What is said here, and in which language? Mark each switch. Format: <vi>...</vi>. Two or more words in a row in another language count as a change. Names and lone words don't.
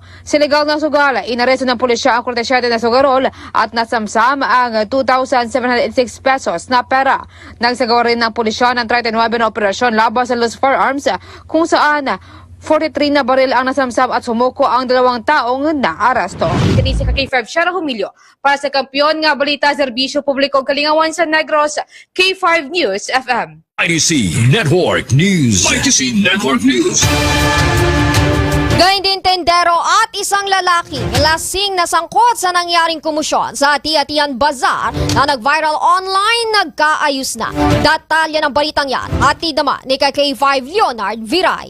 <tl>Sa legal na sugal, inaresto ng pulisya ang 47 na sugarol at nasamsam ang 2,706 pesos na pera. Nagsagawa rin ng pulisya ng 39 na operasyon laban sa</tl> <en>loose firearms</en> <tl>kung saan 43 na baril ang nasamsam at sumuko ang 2 taong naaresto.</tl> <hil>Kini si K5 Shara Humilio para sa Kampiyon nga Balita Serbisyo Publiko Kalingawan sa Negros, K5 News FM.</hil> <en>IDC Network News. IDC Network News.</en> <tl>Gayun din tendero at isang lalaki lasing na sangkot sa nangyaring kumusyon sa Ati-Atian Bazaar na nag-viral online nagkaayos na. Detalye ng balitang yan hatid naman ni K5 Leonard Viray.</tl>